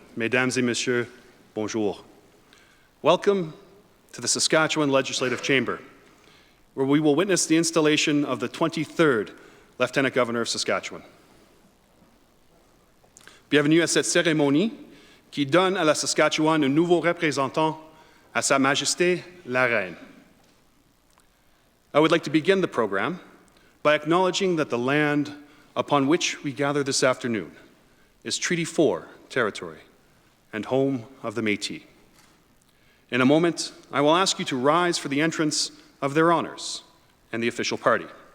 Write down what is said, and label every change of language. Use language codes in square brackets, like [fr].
[fr] Mesdames et messieurs, bonjour. [en] Welcome to the Saskatchewan Legislative Chamber, where we will witness the installation of the 23rd Lieutenant Governor of Saskatchewan. [fr] Bienvenue à cette cérémonie qui donne à la Saskatchewan un nouveau représentant à Sa Majesté la Reine. [en] I would like to begin the program by acknowledging that the land upon which we gather this afternoon is Treaty 4 territory and home of the Métis. In a moment, I will ask you to rise for the entrance of their honors and the official party.